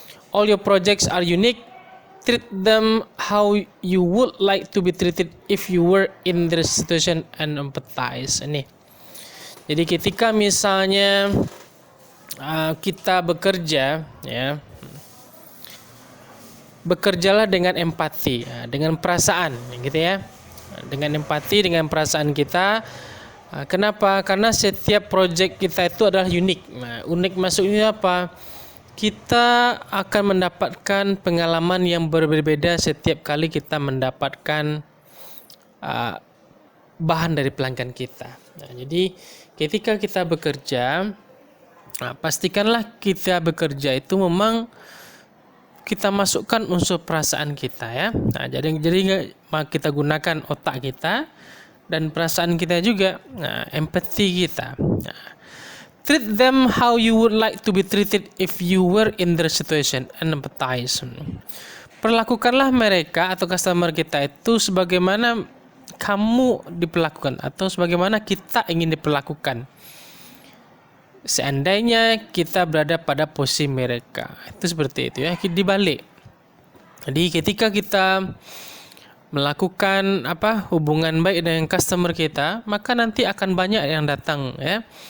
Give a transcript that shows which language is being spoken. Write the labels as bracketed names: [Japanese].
[English] All your projects are unique. Treat them how you would like to be treated if you were in their situation and empathize. [Indonesian] Ini. Jadi ketika misalnya kita bekerja, ya, bekerjalah dengan empati, dengan perasaan, gitu ya, dengan empati, dengan perasaan kita. Kenapa? Karena setiap project kita itu adalah unik. Nah, unik maksudnya apa? Kita akan mendapatkan pengalaman yang berbeda setiap kali kita mendapatkan bahan dari pelanggan kita. Nah, jadi ketika kita bekerja, pastikanlah kita bekerja itu memang kita masukkan unsur perasaan kita ya. Nah, jadi kita gunakan otak kita dan perasaan kita juga, empati kita. [English] Nah, treat them how you would like to be treated if you were in their situation and empathize. [Indonesian] Perlakukanlah mereka atau customer kita itu sebagaimana kamu diperlakukan atau sebagaimana kita ingin diperlakukan. Seandainya kita berada pada posisi mereka. Itu seperti itu ya, dibalik. Jadi ketika kita melakukan hubungan baik dengan customer kita, maka nanti akan banyak yang datang ya.